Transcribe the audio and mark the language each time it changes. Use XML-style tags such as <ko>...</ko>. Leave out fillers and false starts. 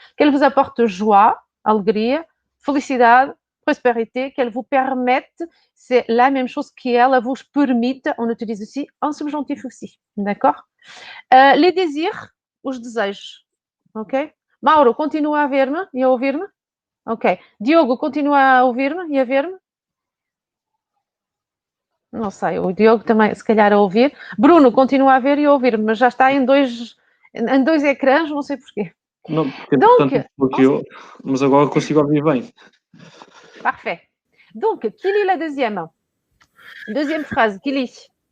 <fr>Qu'elle vous apporte joie,</fr> <pt>alegria, felicidade,</pt> <fr>prospérité, qu'elle vous permette, c'est la même chose qu'elle vous permite, on utilise aussi un subjonctif aussi. D'accord? Les désirs,</fr> <pt>os desejos.</pt> <fr>Ok?</fr> <pt>Mauro, continua a ver-me e a ouvir-me? Ok. Diogo, continua a ouvir-me e a ver-me? Não sei, o Diogo também, se calhar, a ouvir. Bruno, continua a ver e a ouvir-me, mas já está em dois ecrãs, não sei porquê. Não, porque bloqueou, mas agora consigo ouvir bem.</pt> <fr>Parfait. Donc, qui lit la deuxième? Deuxième phrase, qui lit?</fr>